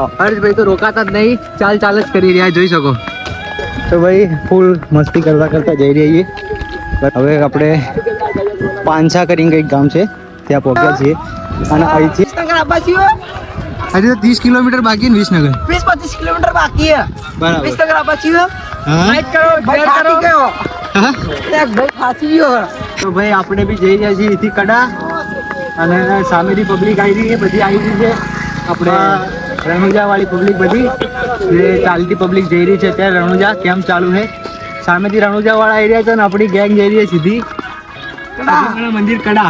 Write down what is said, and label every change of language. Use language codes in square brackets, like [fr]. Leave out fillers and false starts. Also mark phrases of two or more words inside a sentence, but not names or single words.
[gu] હર્ષભાઈ તો રોકાતા જ નહીં, ચાલ જ કરી રહ્યા, જોઈ શકો. તો ભાઈ ફૂલ મસ્તી કરતા જઈ રહ્યા છીએ. હવે આપણે પાંછા કરીને કંઈક ગામ છે, ત્યાં પહોંચ્યા છીએ. અને અહીંથી હજી તો 30 કિલોમીટર બાકી ને વિસનગર 20-25 કિલોમીટર બાકી है. બરાબર. વિસનગર આપા લાઈક કરો, ભાઈ થાકી ગયો. ભાઈ થાકી ગયો. તો ભાઈ આપણે બી જઈ રહ્યા છીએ અહીંથી કડા. અને સામેથી પબ્લિક આવી રહી છે, બધી આવી રહી છે. આપણે રણુજા વાળી પબ્લિક બધી જે ચાલતી પબ્લિક જઈ રહી છે. ત્યાં રણુજા કેમ્પ ચાલુ છે. સામેથી રણુજા વાળા આવી રહ્યા છે અને આપણી ગેંગ જઈ રહી છે સીધી મંદિર કડા.